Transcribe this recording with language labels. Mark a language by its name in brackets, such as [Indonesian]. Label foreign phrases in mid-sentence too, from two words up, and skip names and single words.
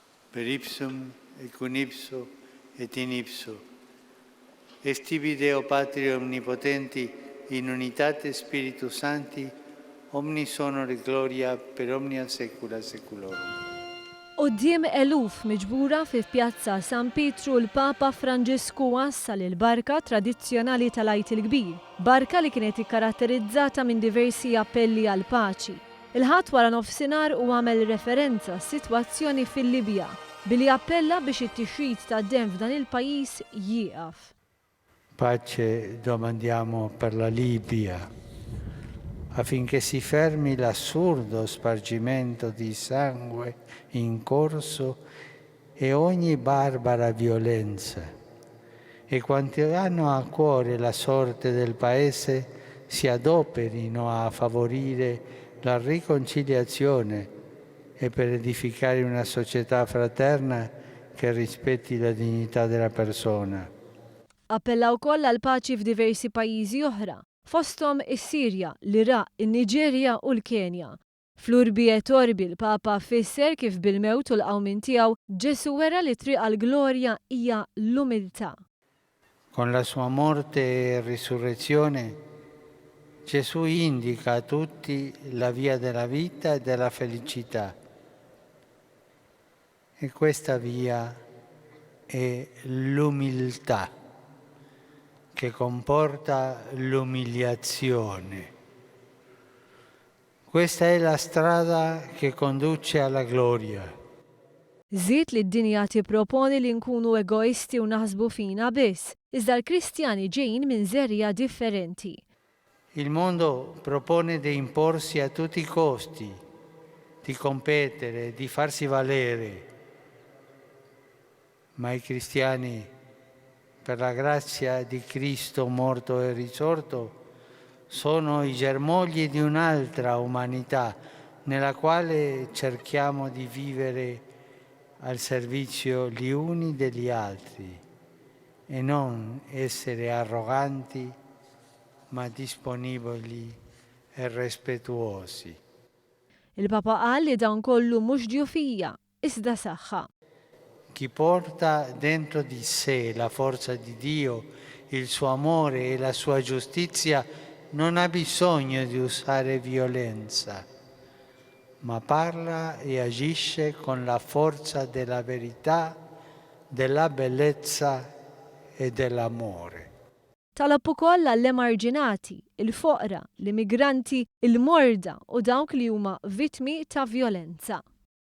[Latin] per ipsum et cum ipso et in ipso. Est tibi Deo Patria Omnipotenti, in unitate Spiritus Sancti, omnis honor et gloria per omnia saecula saeculorum. [Maltese] Quddiem eluf miġbura fi pjazza San Pietru l-Papa Franġisku wassal il-barka tradizzjonali tal-Għid il-Kbir, barka li kienet ikkaratterizzata minn diversi appelli għal paċi. Il-ħadd wara nofsinhar u għamel referenza s-sitwazzjoni fil-Libja billi appella biex it-tixrid tad-demm f'dan il-pajjiż jieqaf. [Italian] Pace domandiamo per la Libia, affinché si fermi l'assurdo spargimento di sangue in corso e ogni barbara violenza. E quanti hanno a cuore la sorte del Paese si adoperino a favorire la riconciliazione e per edificare una società fraterna che rispetti la dignità della persona. [Maltese] Appellaw wkoll għal paċi f'diversi pajjiżi oħra, fosthom is-Sirja, l-Iraq, in-Niġerja u l-Kenja. Fl- [Latin] Urbi et Orbi [Maltese] l-Papa fisser kif bil-mewt u l-qawmin tiegħu Ġesu wera li triq għall-glorja hija l-umiltà. [Italian] Con la sua morte e risurrezione Gesù indica a tutti la via della vita e della felicità. E questa via è l'umiltà, che comporta l'umiliazione. Questa è la strada che conduce alla gloria. [Maltese] Żied li d-dinja tipproponi li nkunu egoisti u naħsbu fina biss, iżda l-Kristjani ġejjin minn żerja differenti. [Italian] Il mondo propone di imporsi a tutti i costi, di competere, di farsi valere, ma i cristiani, per la grazia di Cristo morto e risorto, sono i germogli di un'altra umanità nella quale cerchiamo di vivere al servizio gli uni degli altri e non essere arroganti, ma disponibili e rispettuosi. [Maltese] Il-Papa qal li dan kollu mhux ġjufija, iżda saħħa. [Italian] Chi porta dentro di sé la forza di Dio, il suo amore e la sua giustizia non ha bisogno di usare violenza, ma parla e agisce con la forza della verità, della bellezza e dell'amore. [Maltese] Talab ukoll għall-emarġinati, il-foqra, l-immigranti, il-morda u dawk li huma vittmi ta' vjolenza.